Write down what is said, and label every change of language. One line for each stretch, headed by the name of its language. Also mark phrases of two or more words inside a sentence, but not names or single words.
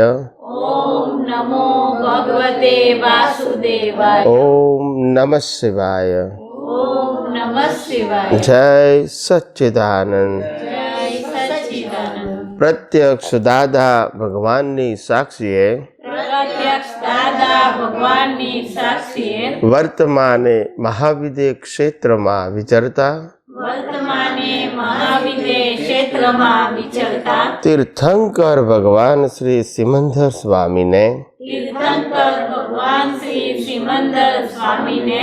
Sanskrit: ओम नमो भगवते वासुदेवाय, ओम नमः शिवाय। ओम नमः शिवाय।
Hindi: जय सच्चिदानंद। जय सच्चिदानंद।
Gujarati: પ્રત્યક્ષ દાદા ભગવાનની સાક્ષીએ પ્રત્યક્ષ દાદા ભગવાનની સાક્ષીએ વર્તમાને મહાવિદ્ય ક્ષેત્રમાં વિચરતા વર્તમાને મહાવિદ્ય ક્ષેત્રમાં વિચરતા તીર્થંકર ભગવાન શ્રી સિમંદર સ્વામીને તીર્થંકર ભગવાન શ્રી સિમંદર સ્વામીને